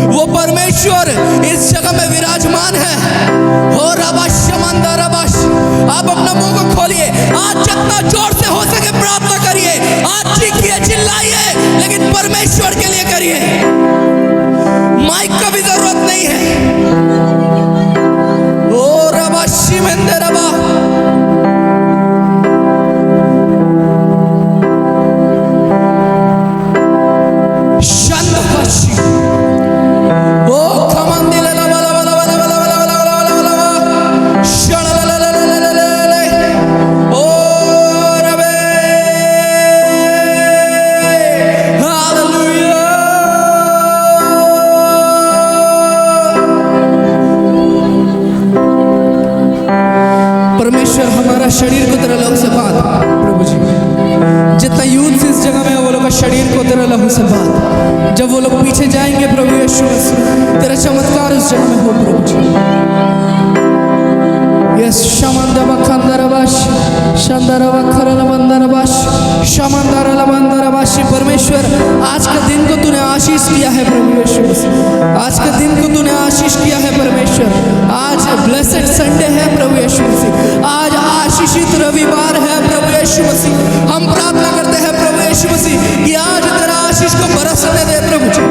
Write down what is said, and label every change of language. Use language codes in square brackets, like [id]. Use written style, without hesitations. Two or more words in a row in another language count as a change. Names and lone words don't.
[hi] वो परमेश्वर इस जगह में विराजमान है। हो रबाश शमंदा रबाश, आप अपना मुंह को खोलिए। आज जितना जोर से हो सके प्रार्थना करिए। आज चीखिए, चिल्लाइए, लेकिन परमेश्वर के लिए करिए। माइक का भी जरूरत नहीं है। ओ रबाशी मंदे रबा, शंदफशी, ओ खमंदी ला ला ला ला ला ला ला ला ला ला ला ला, शण ला ला ला ला ला ला ला, ओ रबे, हालेलुया। परमेश्वर हमारा शरीर को तेरे लहू से बांध प्रभु जी। जितना यूथ इस जगह में है वो लोग का शरीर को तेरे लहू से बांध। जब वो लोग पीछे जाएंगे प्रभु यीशु मसीह, तेरा चमत्कार उस जगह में हो प्रभु जी। यस शमंदर बखंदरबाश, शंदरबा खरल बंदरबाश, शमंदरल बंदरबाशी। परमेश्वर आज के दिन को तूने आशीष किया है प्रभु यीशु मसीह। आज के दिन को तूने आशीष किया है परमेश्वर। आज [en] blessed Sunday [hi] है प्रभु यीशु मसीह। आज आशीषित रविवार है प्रभु यीशु मसीह। हम प्रार्थना करते हैं प्रभु यीशु मसीह कि आज तेरा आशीष को बरसने दे प्रभु जी।